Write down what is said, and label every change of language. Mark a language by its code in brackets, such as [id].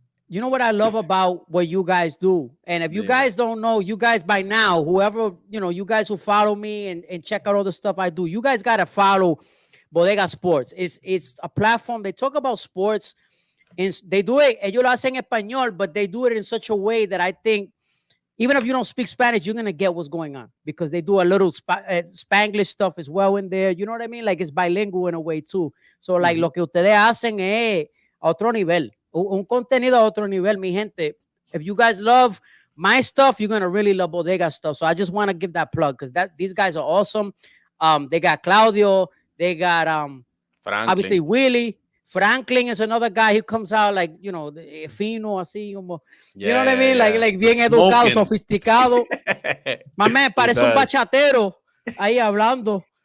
[en] You know what I love about what you guys do? And if you guys don't know, you guys by now, whoever, you guys who follow me and check out all the stuff I do, you guys got to follow Bodega Sports. It's a platform. They talk about sports and they do it. [es] Ellos lo hacen en español, [en] but they do it in such a way that I think even if you don't speak Spanish, you're going to get what's going on because they do a little Spanglish stuff as well in there. You know what I mean? Like it's bilingual in a way too. So like [es] lo que ustedes hacen es a otro nivel. Un contenido a otro nivel, mi gente. [en] If you guys love my stuff, you're going to really love Bodega stuff. So I just want to give that plug because these guys are awesome. They got Claudio. They got obviously Willy. Franklin is another guy who comes out like, [es] fino, así, como, [en] you know what I mean? Like [es] bien educado, sofisticado. [en] My man, [es] parece un bachatero ahí hablando.